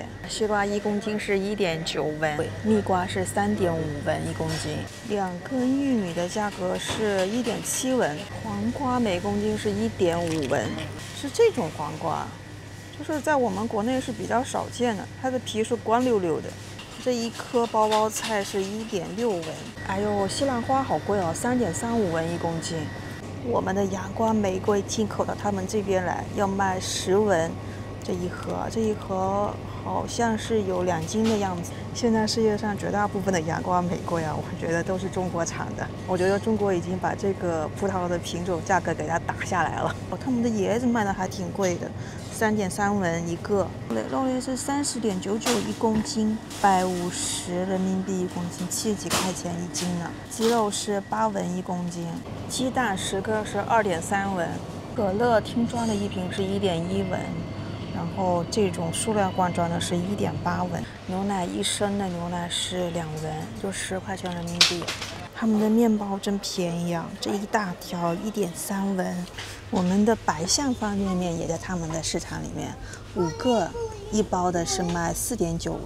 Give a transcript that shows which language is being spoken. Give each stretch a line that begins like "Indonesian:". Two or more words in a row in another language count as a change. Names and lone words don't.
Chinese: 西瓜1公斤是1.9文，蜜瓜是3.5文1公斤。2根玉米的价格是1.7文，黄瓜每公斤是1.5文，是这种黄瓜。就是在我们国内是比较少见的，它的皮是光溜溜的。这一颗包包菜是1.6文。哎呦，西兰花好貴哦，3.35文1公斤。我們的陽光玫瑰進口到他們這邊來，要賣10文這一盒，這一盒好像是有2斤的樣子。現在世界上絕大部分的陽光玫瑰啊，我覺得都是中國產的。我覺得中國已經把這個葡萄的品種價格給它打下來了。他們的椰子賣的還挺貴的，3.3文一個。肉類是30.991公斤，150人民幣1公斤，70幾塊錢一斤呢。雞肉是8文1公斤，雞蛋10個是2.3文，可樂聽裝的一瓶是1.1文。然後這種塑料罐裝的是1.8文，牛奶1升的牛奶是2文，就10塊錢人民幣。他們的麵包真便宜啊，這一大條1.3文。我們的白象方便麵也在他們的市場裡面，5個一包的是賣4.9文。